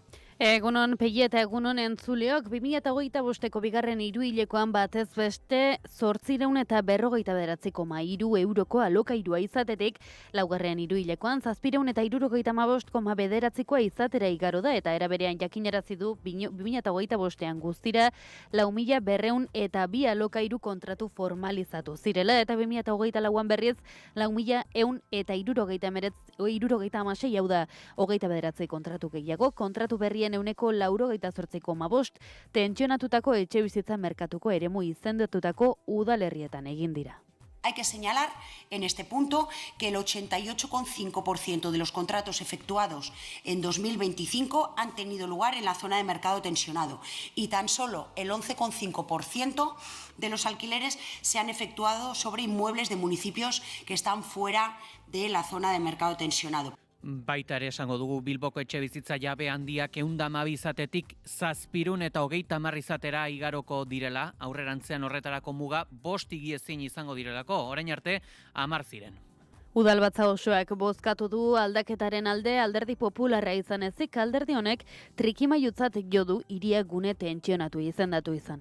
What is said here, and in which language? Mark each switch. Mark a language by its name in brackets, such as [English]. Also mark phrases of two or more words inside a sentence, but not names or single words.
[Basque] Egunon, Pegi eta egunon entzuleok, 2025ko bigarren hiruhilekoan batez beste 849,3 euroko alokairua izatetik, laugarren hiruhilekoan 775,9 izatera igaro da, eta era berean jakinarazi du 2025ean guztira 4.202 alokairu kontratu formalizatu zirela, eta 2024an berriz 4.176, hau da 29 kontratu gehiago, kontratu berrien 88,5%, tentsionatutako etxebizitza merkatuko eremu izendetutako udalerrietan egin dira. [Spanish] Hay que señalar en este punto que el 88,5% de los contratos efectuados en 2025 han tenido lugar en la zona de mercado tensionado y tan solo el 11,5% de los alquileres se han efectuado sobre inmuebles de municipios que están fuera de la zona de mercado tensionado. [Basque] Baita ere esango dugu Bilboko etxebizitza jabe handiak 112 izatetik 700 eta 30 izatera igaroko direla, aurrerantzean horretarako muga 5 higiezin izango direlako, orain arte 10 ziren. Udalbatza osoak bozkatu du aldaketaren alde Alderdi Popularra izan ezik, alderdi honek trikimailutzat jo du hiria gune tentsionatu izendatu izan.